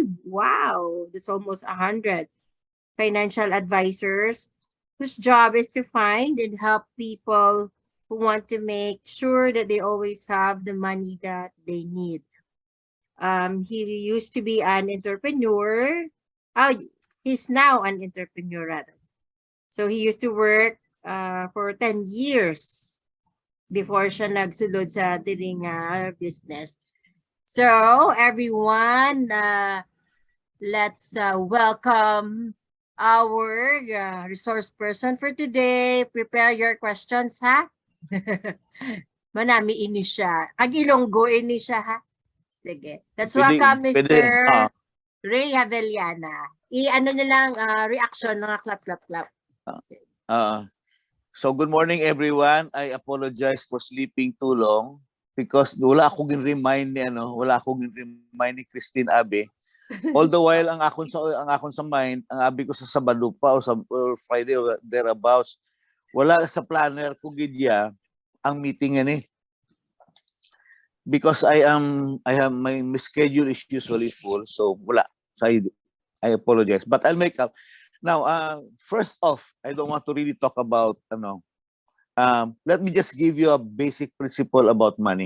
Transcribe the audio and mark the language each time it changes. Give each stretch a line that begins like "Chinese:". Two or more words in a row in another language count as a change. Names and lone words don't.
English: Wow, that's almost 100 financial advisors whose job is to find and help people who want to make sure that they always have the money that they need. He used to be an entrepreneur. Oh, he's now an entrepreneur rather. So he used to work for 10 years before
Hiligaynon: siya nagsulod sa tiring
English: business. So everyone, let's welcome our resource person for today. Prepare your questions,
Hiligaynon: ha? Manami ini siya. Ag-Ilonggo ini siya, ha? Sige.
English: Let's
Hiligaynon: Pwede,
English: welcome
Hiligaynon: pwede. Mr. Ray Javellana. I-ano na lang, reaction, mga clap, clap, clap.
English: Uh, so good morning, everyone. I apologize for sleeping too long because
Hiligaynon: wala akong remind ni Christine Abe. All the while ang akon sa mind, ang abi ko sa Sabado pa
English: or Friday or thereabouts,
Hiligaynon: wala sa planner ko gidya ang meeting yan eh.
English: Because I have my schedule is usually full, so wala. So I apologize, but I'll make up. Now, first off, I don't want to really talk about let me just give you a basic principle about money.